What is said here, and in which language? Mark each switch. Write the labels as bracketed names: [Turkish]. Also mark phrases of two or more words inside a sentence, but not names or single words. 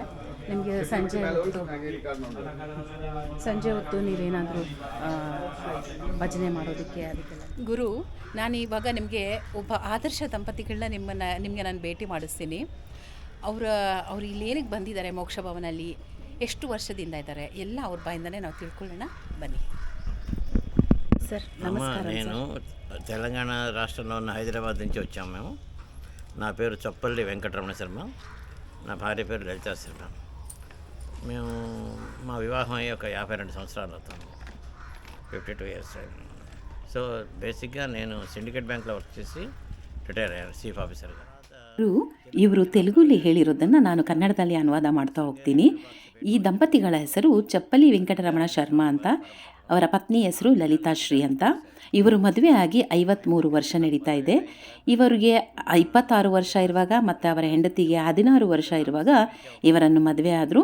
[Kannada] ನಿಮಗೆ ಸಂಜೆ ಹೊತ್ತು ನೀವೇನಾದರೂ ಭಜನೆ ಮಾಡೋದಕ್ಕೆ ಅದಕ್ಕೆಲ್ಲ. ಗುರು, ನಾನು ಇವಾಗ ನಿಮಗೆ ಒಬ್ಬ ಆದರ್ಶ ದಂಪತಿಗಳನ್ನ ನಿಮಗೆ ನಾನು ಭೇಟಿ ಮಾಡಿಸ್ತೀನಿ. ಅವರು ಇಲ್ಲೇನಕ್ಕೆ ಬಂದಿದ್ದಾರೆ, ಮೋಕ್ಷ ಭವನಲ್ಲಿ ಎಷ್ಟು ವರ್ಷದಿಂದ ಇದ್ದಾರೆ ಎಲ್ಲ ಅವ್ರ ಬಾಯಿಂದನೇ ನಾವು తిಳ್ಕೊಳ್ಳೋಣ బన్నీ. [Telugu] సార్ నమస్కారం. నేను తెలంగాణ రాష్ట్రంలోని హైదరాబాద్ నుంచి వచ్చాము మేము. నా పేరు చొప్పల్లి వెంకటరమణ శర్మ, నా భార్య పేరు లలితా శర్మ. మేము మా వివాహం అయ్యి ఒక 52 సంవత్సరాలు అవుతాము, 52 ఇయర్స్. [English] so basically [Telugu] నేను సిండికేట్ బ్యాంక్లో వర్క్ చేసి రిటైర్ అయ్యాను [English] chief officer. [Kannada] ಇವರು ತೆಲುಗುಲಿ ಹೇಳಿರೋದನ್ನು ನಾನು ಕನ್ನಡದಲ್ಲಿ ಅನುವಾದ ಮಾಡ್ತಾ ಹೋಗ್ತೀನಿ. ಈ ದಂಪತಿಗಳ ಹೆಸರು ಚಪ್ಪಲಿ ವೆಂಕಟರಮಣ ಶರ್ಮಾ ಅಂತ, ಅವರ ಪತ್ನಿ ಹೆಸರು ಲಲಿತಾಶ್ರೀ ಅಂತ. ಇವರು ಮದುವೆ ಆಗಿ 53 ವರ್ಷ ನಡೀತಾ ಇದೆ. ಇವರಿಗೆ 26 ವರ್ಷ ಇರುವಾಗ ಮತ್ತು ಅವರ ಹೆಂಡತಿಗೆ 16 ವರ್ಷ ಇರುವಾಗ ಇವರನ್ನು ಮದುವೆ ಆದರು.